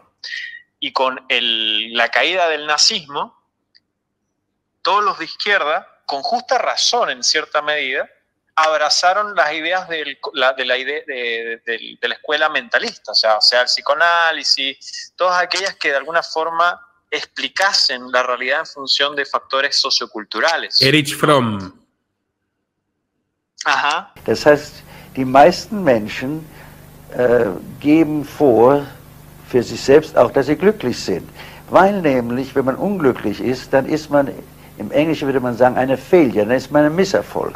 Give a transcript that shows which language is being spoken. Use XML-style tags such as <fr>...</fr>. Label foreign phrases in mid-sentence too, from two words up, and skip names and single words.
<es>Y con la caída del nazismo, todos los de izquierda, con justa razón en cierta medida, abrazaron las ideas de la escuela mentalista, o sea, el psicoanálisis, todas aquellas que de alguna forma explicasen la realidad en función de factores socioculturales. Erich Fromm. Ajá.</es> <de>Das heißt, die meisten Menschen geben vor für sich selbst auch, dass sie glücklich sind. Weil nämlich, wenn man unglücklich ist, dann ist man, im Englischen würde man sagen, eine Failure, dann ist man ein Misserfolg.</de>